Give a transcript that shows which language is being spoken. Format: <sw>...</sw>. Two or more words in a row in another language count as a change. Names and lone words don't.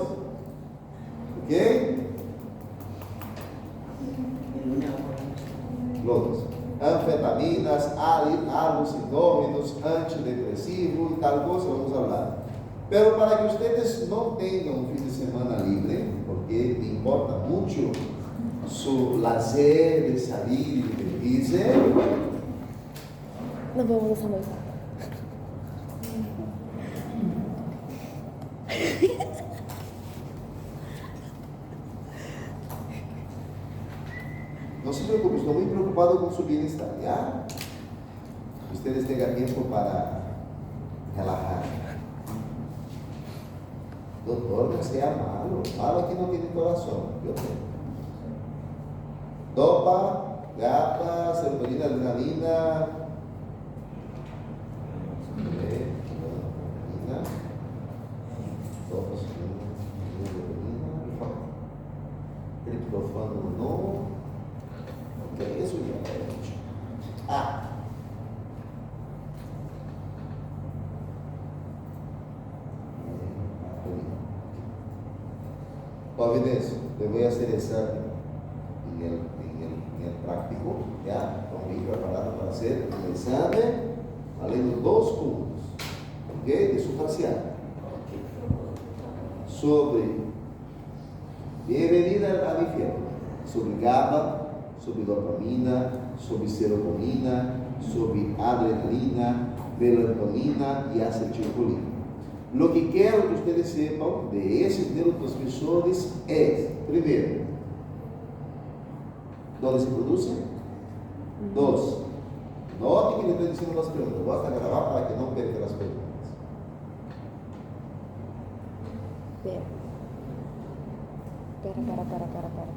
<pt>Ok? Outros. Anfetaminas, alucinógenos, antidepressivos e tal coisa, vamos falar. Pero para que vocês não tenham um fim de semana livre, porque me importa muito su lazer</pt> <es>de salir</es> <pt>e divertirse,</pt> <es>Nos vemos esa noche.</es> <pt>não se preocupe, estou muito preocupado com</pt> <es>su bienestar, ¿ya? Ustedes tengan tiempo para relajar.</es> <pt>Doutor, não sea malo. Malo que não tem coração. Eu tenho. Dopa, gata, serotonina, adrenalina. Adrenalina. Dopa, serotonina, triptofano, não. Ok, isso já é.</pt> <es>Providencia, le voy a hacer examen en el práctico, ya, con mi preparado para hacer un examen, valendo 2 puntos, ok, de su parcial, sobre, bienvenida al infierno, sobre GABA, sobre dopamina, sobre serotonina, sobre adrenalina, melatonina y acetilcolina. Lo que</es> <pt>quero que ustedes sepan de esses neurotransmissores é, primeiro, onde se produzem? 2. Note que ele está dizendo as perguntas. Basta gravar para que não perca as perguntas. Para.</pt>